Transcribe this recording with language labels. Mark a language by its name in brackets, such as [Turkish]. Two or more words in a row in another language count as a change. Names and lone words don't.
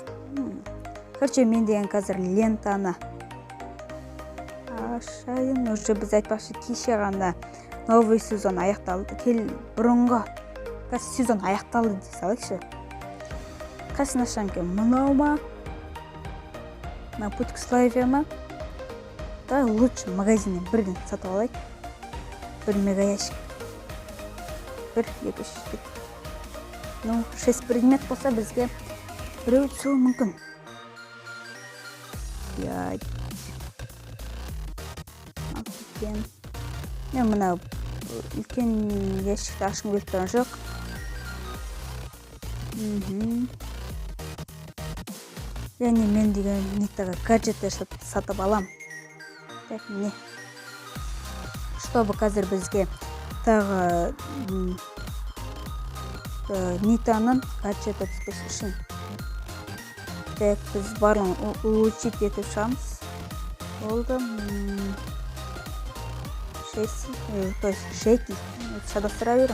[Kazakh] Короче, мен деген қазір лентаны ашайын. Уже біз айтпақшы кеше ғана [Russian] новый сезон [Kazakh] аяқталды. Бұрынғы сезон аяқталды дей салайықшы. Қайсын ашам ке? Мынау ма? На путь к славе ма? [Russian] Да, лучше [Kazakh] магазиннен бірден сатып алайық. 1 мегаящик. 1, 2, 3. Ну, 6 предмет болса бізге біреу түсуі мүмкін. 5. Мен мына үлкен ящикті ашқым келіп тұрған жоқ. Яғни мен деген Нитаға гаджеттер сатып алам. Так, не. Чтобы қазір бізге тағы Нитаның гаджеті түспес үшін. Так, біз барлығын улучшить етіп шығамыз. Болды. 6 шадастыра берем.